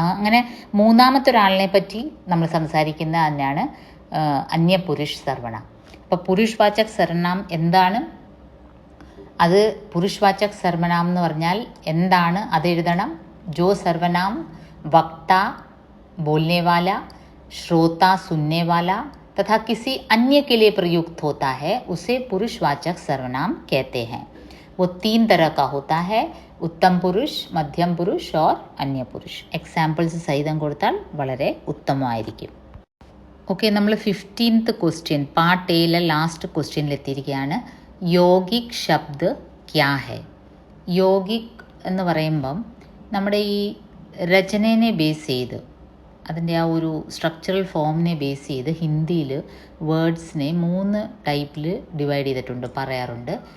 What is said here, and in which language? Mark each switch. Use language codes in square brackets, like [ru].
[ml] അങ്ങനെ മൂന്നാമത്തെ ഒരാളിനെ പറ്റി നമ്മൾ സംസാരിക്കുന്ന തന്നെയാണ് അന്യപുരുഷ് സർവനാം. അപ്പോൾ പുരുഷവാചക് സർവനാം എന്താണ്? അത് പുരുഷവാചക് സർവനാം എന്ന് പറഞ്ഞാൽ എന്താണ് അത് എഴുതണം. [hi] ജോ സർവനാം വക്ത बोलने वाला, श्रोता सुनने वाला तथा किसी अन्य के लिए प्रयुक्त होता है उसे पुरुषवाचक सर्वनाम कहते हैं. वो 3 तरह का होता है, उत्तम पुरुष, मध्यम पुरुष और अन्य पुरुष. [ml] എക്സാമ്പിൾസ് സഹിതം കൊടുത്താൽ വളരെ ഉത്തമമായിരിക്കും. ഓക്കെ, നമ്മൾ 15th ക്വസ്റ്റ്യൻ പാർട്ട് എയിലെ ലാസ്റ്റ് ക്വസ്റ്റ്യനിലെത്തിയിരിക്കുകയാണ്. [hi] യോഗിക് ശബ്ദ് ക്യാ ഹെ? [ml] യോഗിക് എന്ന് പറയുമ്പം നമ്മുടെ ഈ രചനയെ ബേസ് ചെയ്ത്, അതിൻ്റെ ആ ഒരു സ്ട്രക്ചറൽ ഫോമിനെ ബേസ് ചെയ്ത് ഹിന്ദിയിൽ വേർഡ്സിനെ 3 ടൈപ്പിൽ ഡിവൈഡ് ചെയ്തിട്ടുണ്ട്, പറയാറുണ്ട്.